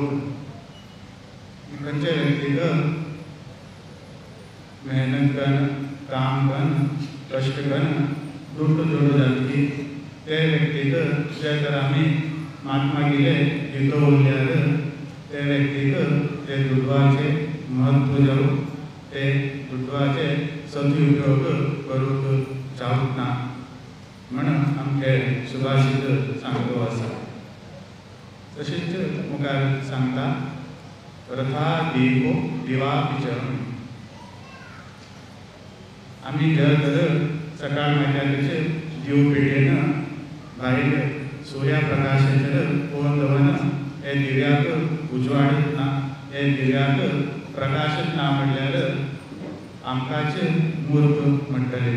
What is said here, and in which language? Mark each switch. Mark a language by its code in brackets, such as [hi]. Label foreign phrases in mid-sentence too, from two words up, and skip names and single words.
[kok] खंयच्या व्यक्तीक मेहनत करून काम करून कश्ट करून दुड्ड जोड जातली ते व्यक्तीक जे तर आमी महात्मा गेले दितो उरल्यार ते व्यक्तीक ते दुडवाचे म्हत्व जावं ते दुडवाचे सदुपयोग करूंक जावंक ना म्हणून आमचे सुभाषीत सांगतो आसा. तशेंच मुखार सांगता [sa] वृथा दिवो दिवापि च. [kok] आमी जर सकाळ मायत्याचे दिव पेटयन भायर सुर्या प्रकाशाचेर पळोवन दवरना हे दिव्याक उजवाडत ना हे दिव्याक प्रकाशच ना म्हणल्यार आमकांच मूर्ख म्हणटले.